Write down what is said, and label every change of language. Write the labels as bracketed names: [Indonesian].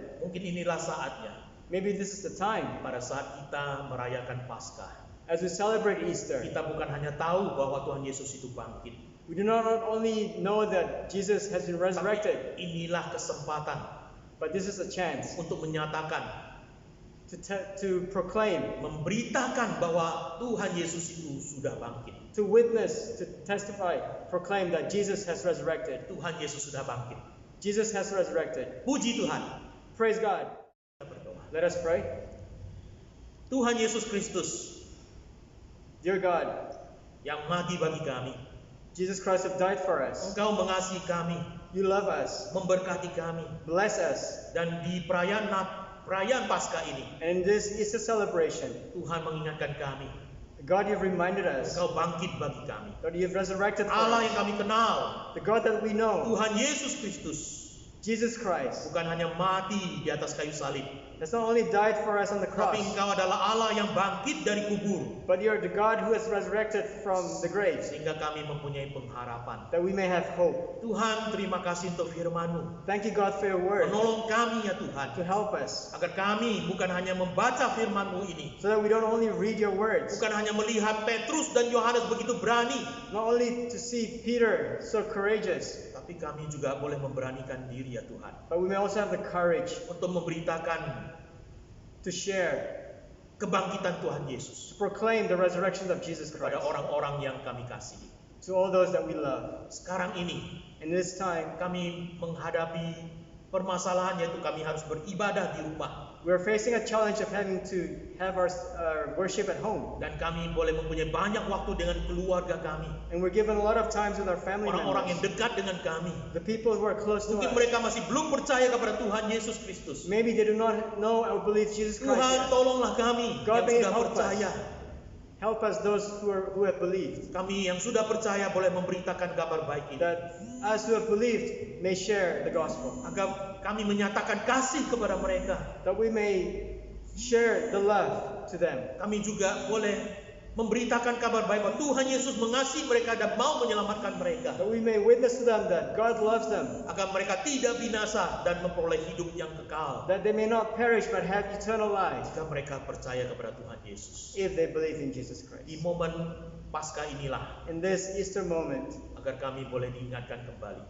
[Indonesian] Mungkin inilah saatnya [English] Maybe this is the time. [Indonesian] pada saat kita merayakan Paskah. [English] As we celebrate Easter, [Indonesian] Kita bukan hanya tahu bahwa Tuhan Yesus itu bangkit. [English] we do not only know that Jesus has been resurrected, [Indonesian] Tapi inilah kesempatan [English] but this is a chance [Indonesian] untuk menyatakan, [English] to proclaim, [Indonesian] memberitakan bahwa Tuhan Yesus itu sudah bangkit. [English] to witness, to testify, proclaim that Jesus has resurrected. [Indonesian] Tuhan Yesus sudah bangkit. [English] Jesus has resurrected. [Indonesian] Puji Tuhan. [English] Praise God. [Indonesian] Kita berdoa. [English] Let us pray. [Indonesian] Tuhan Yesus Kristus [English] Dear God, [Indonesian] yang mati bagi kami. [English] Jesus Christ has died for us. [Indonesian] Engkau mengasihi kami, [English] You love us. [Indonesian] memberkati kami. [English] Bless us. [Indonesian] Dan di perayaan Paskah ini, [English] And in this Easter celebration, [Indonesian] Tuhan mengingatkan kami, [English] God, you've reminded us. [Indonesian] Engkau bangkit bagi kami. [English] God, you've resurrected for [Indonesian] Allah [English] us. [Indonesian] yang kami kenal, [English] The God that we know, [Indonesian] Tuhan Yesus Kristus, [English] Jesus Christ, [Indonesian] bukan hanya mati di atas kayu salib, [English] has not only died for us on the cross, [Indonesian] tapi Engkau adalah Allah yang bangkit dari kubur, [English] but you're the God who has resurrected from the grave, [Indonesian] sehingga kami mempunyai pengharapan. [English] that we may have hope. [Indonesian] Tuhan, terima kasih untuk firman-Mu. [English] Thank you, God, for your word, [Indonesian] Menolong kami ya Tuhan, [English] to help us, [Indonesian] agar kami bukan hanya membaca firman-Mu ini, [English] so that we don't only read your words, [Indonesian] bukan hanya melihat Petrus dan Yohanes begitu berani, [English] not only to see Peter so courageous, [Indonesian] tapi kami juga boleh memberanikan diri ya Tuhan, [English] but we may also have the courage [Indonesian] untuk memberitakan [English] to share, [Indonesian] kebangkitan Tuhan Yesus [English] to proclaim the resurrection of Jesus [Indonesian] kepada [English] Christ [Indonesian] orang-orang yang kami kasihi. [English] to all those that we love. [Indonesian] Sekarang ini [English] In this time, [Indonesian] kami menghadapi permasalahan, yaitu kami harus beribadah di rumah. [English] We're facing a challenge of having to have our worship at home. [Indonesian] Dan kami boleh mempunyai banyak waktu dengan keluarga kami. [English] And we're given a lot of times with our family [Indonesian] Orang-orang yang [English] members. [Indonesian] dekat dengan kami. [English] The people who are close to [Indonesian] Mungkin [English] us. [Indonesian] mereka masih belum percaya kepada Tuhan Yesus Kristus. [English] Maybe they do not know or believe Jesus Christ [Indonesian] Tuhan tolonglah kami [English] God, may you [Indonesian] sudah [English] help [Indonesian] percaya. [English] us. Help us those who have believed. [Indonesian] Kami yang sudah percaya boleh memberitakan kabar baik ini. [English] That us who have believed may share the gospel. [Indonesian] Agar kami menyatakan kasih kepada mereka. [English] That we may share the love to them. [Indonesian] Kami juga boleh memberitakan kabar baik bahwa Tuhan Yesus mengasihi mereka dan mau menyelamatkan mereka. [English] That we may witness to them that God loves them. [Indonesian] Agar mereka tidak binasa dan memperoleh hidup yang kekal. [English] That they may not perish but have eternal life. [Indonesian] Jika mereka percaya kepada Tuhan Yesus. [English] If they believe in Jesus Christ. [Indonesian] Di momen Paskah inilah. [English] In this Easter moment. [Indonesian] Agar kami boleh diingatkan kembali.